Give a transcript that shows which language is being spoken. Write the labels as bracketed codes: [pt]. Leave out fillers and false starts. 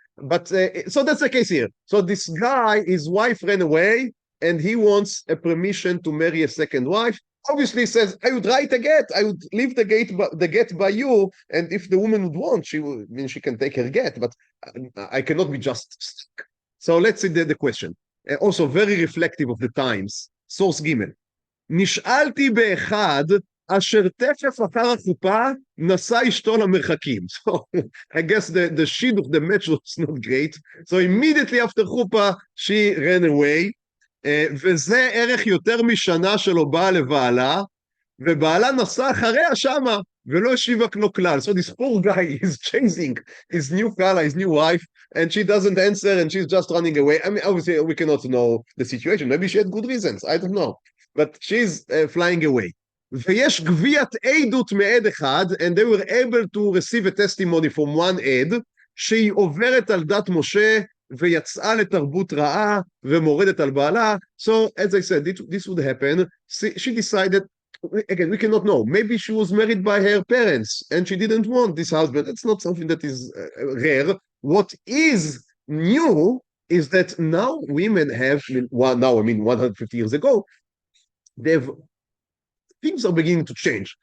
[en] But so that's the case here. So this guy, his wife ran away, and he wants a permission to marry a second wife. Obviously says, I would write a get, I would leave the get by you, and if the woman would want, she can take her get, but I cannot be just stuck. So let's see the question. Also very reflective of the times. Source Gimel. [he] נשאלתי באחד אשר תכף אחר החופה נשא אשתו למרחקים. [en] So I guess the shidduch, the match was not great. So immediately after חופה, she ran away. [he] וזה ערך יותר משנה שלו באה לבעלה, ובעלה נסע אחריה שמה, ולא השיבה כלו כלל. [en] So this poor guy is chasing his new kala, his new wife, and she doesn't answer, and she's just running away. I mean, obviously, we cannot know the situation. Maybe she had good reasons, I don't know. But she's flying away. [he] ויש גביית עדות מעד אחד, [en] and they were able to receive a testimony from one עד, [he] שהיא עוברת על דת משה, ויצאה לתרבות רעה, ומורדת על בעלה. [en] So, as I said, this would happen. She decided, again, we cannot know. Maybe she was married by her parents, and she didn't want this husband. That's not something that is rare. What is new is that now women have, now I mean 150 years ago, things are beginning to change.